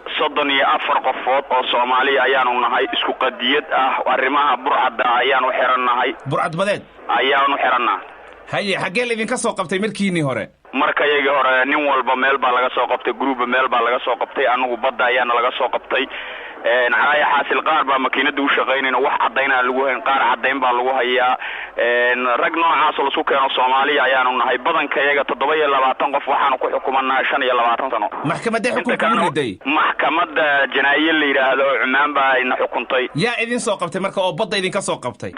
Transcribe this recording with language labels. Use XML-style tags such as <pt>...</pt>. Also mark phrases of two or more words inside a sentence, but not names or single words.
<so>34 qofood oo Soomaali ayaanu nahay isku qadiyad ah arrimaha burcadda ayaanu xirannahay burcad badeed ayaanu xirannahay haye xagee idin ka soo qabtay markiini hore markayga hore nin walba meel baa laga soo qabtay group meel baa laga soo qabtay anagu badda ayaana laga soo qabtay</so> <ar>عرايا حاصل قاربا ماكينة دو شقينين</ar> <so>wax cadayna lagu hayn qaar cadayn baa lagu hayaa rag noocaas oo suuqeena Soomaaliya ayaanu nahay badankayaga 720 qof waxaan ku xukumanaa 25 sano maxkamadda xukunka ku riday maxkamadda janaayo la yiraahdo Cumaan baa ina xukuntay yaa idin soo qabtay marka oo badda idin ka soo qabtay</so>